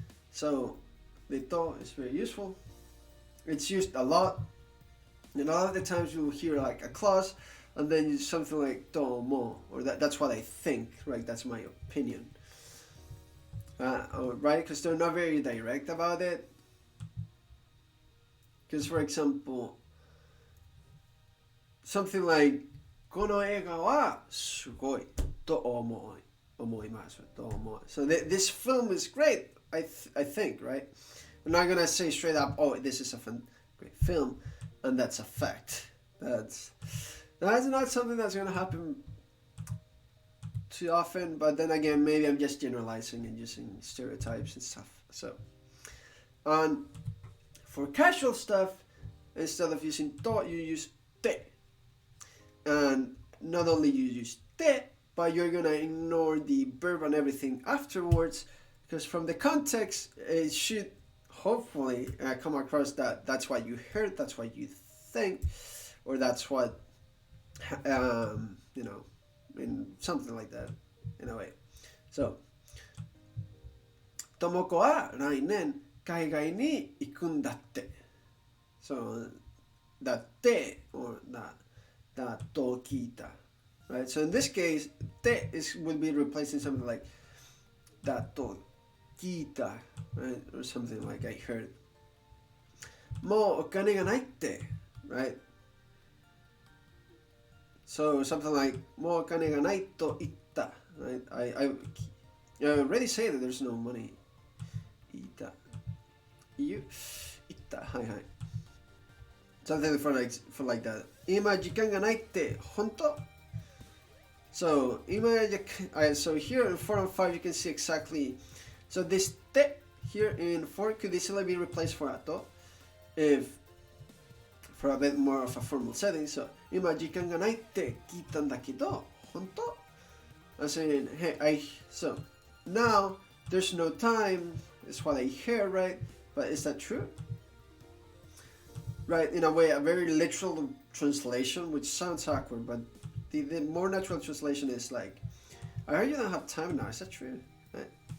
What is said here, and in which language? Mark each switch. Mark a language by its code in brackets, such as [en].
[en] So, the to is very useful. It's used a lot. And a lot of the times you'll hear like a clause, and then you something like tomo, or that's what I think, right? That's my opinion. Right? Because they're not very direct about it. Because, for example, something like [ja] この映画はすごいと思います。 [en] So this film is great, I think, right? I'm not gonna say straight up, oh, this is a great film, and that's a fact. That's not something that's gonna happen too often, but then again, maybe I'm just generalizing and using stereotypes and stuff. So, for casual stuff, instead of using to, you use te. And not only you use te, but you're gonna ignore the verb and everything afterwards, because from the context, it should hopefully come across that that's what you heard, that's what you think, or that's what, in something like that, in a way. [ja] So, ともこは来年海外に行くんだって. So, だって or だと聞いた. [en] Right? So in this case, te would be replacing something like だと聞いた, right? Or something like I heard. [ja] もうお金がないって, right? [en] So something like [ja] もうお金がないと言った, right? [en] I already say that there's no money. [ja] 言った言ったはいはい [en] something for like that. [ja] 今時間がないって本当? [en] So so here in 4 and 5 you can see exactly. So this te here in 4 could easily be replaced for ato if for a bit more of a formal setting. [ja] So 今時間がないって聞いたんだけど本当? [en] I'm saying, hey, so now there's no time is what I hear, right? But is that true? Right, in a way, a very literal translation, which sounds awkward, but the more natural translation is like, I heard you don't have time now, is that true? Right?